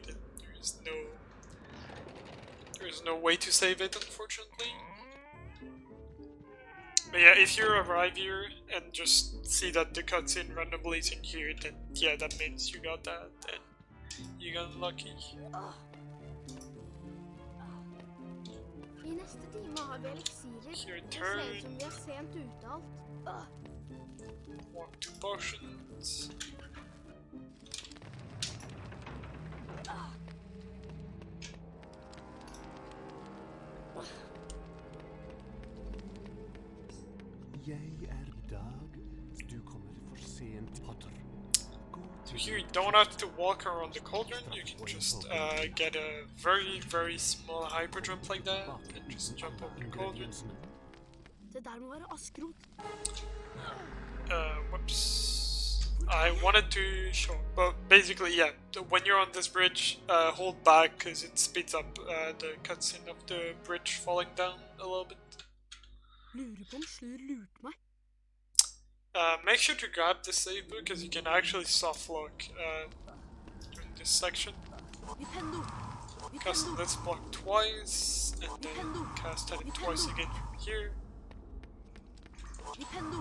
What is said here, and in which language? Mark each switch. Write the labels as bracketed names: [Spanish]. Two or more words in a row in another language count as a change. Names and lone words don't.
[English] And there's no way to save it, unfortunately. But yeah, if you arrive here and just see that the cutscene randomly is in here, then yeah, that means you got that, and you got lucky. [Norwegian] I neste time har vi eliksirer. Det ser ut som vi er sent ute alt. [English] Walk to potions. [Norwegian] Jeg Dag. Du kommer for sent, Potter. [English] So here you don't have to walk around the cauldron, you can just get a very, very small hyper jump like that, and just jump over the cauldron. [Norwegian] Det der må være askrot. [English] Whoops. I wanted to show, but basically, yeah, when you're on this bridge, hold back, because it speeds up the cutscene of the bridge falling down a little bit. [Norwegian] Lurer på om Slur lurte meg. [English] Make sure to grab the save book, because you can actually softlock during this section. Nintendo. Cast this block twice, and then cast it twice again from here. Nintendo.